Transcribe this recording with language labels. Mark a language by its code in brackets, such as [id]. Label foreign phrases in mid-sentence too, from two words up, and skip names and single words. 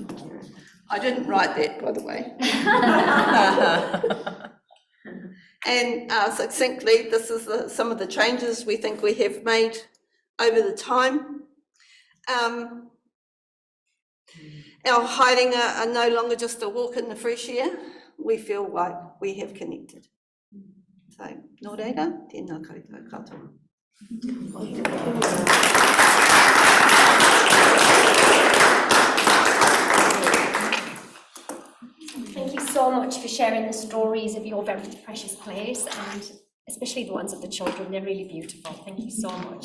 [en] I didn't write that, by the way. And succinctly, this is some of the changes we think we have made over the time. Our hiding are no longer just a walk in the fresh air. We feel like we have connected. So, [mi] nō reira, tēnā koutou katoa. [en] Thank you so much for sharing the stories of your very precious place, and especially the ones of the children. They're really beautiful. Thank you so much.